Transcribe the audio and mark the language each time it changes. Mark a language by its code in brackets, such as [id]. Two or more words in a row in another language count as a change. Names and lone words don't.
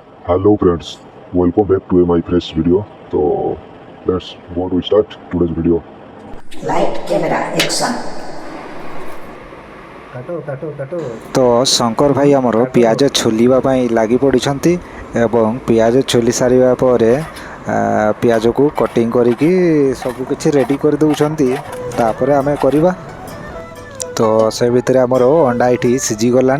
[en] Hello friends, welcome back to my fresh video. So let's go to start today's video. Light, camera, action. [or] ତ ଶଙ୍କର ଭାଇ ଆମର ପିଆଜ ଛୋଲିବା ପାଇଁ ଲାଗି ପଡ଼ିଛନ୍ତି ଏବଂ ପିଆଜ ଛୋଲି ସାରିବା ପରେ ପିଆଜ କୁ କଟିଙ୍ଗ କରିକି ସବୁ କିଛି ରେଡି କରି ଦଉଛନ୍ତି ତାପରେ ଆମେ କରିବା। ତ ସେ ଭିତର ଆମର ଅଣ୍ଡା ଇଠି ସିଝି ଗଲାଣି।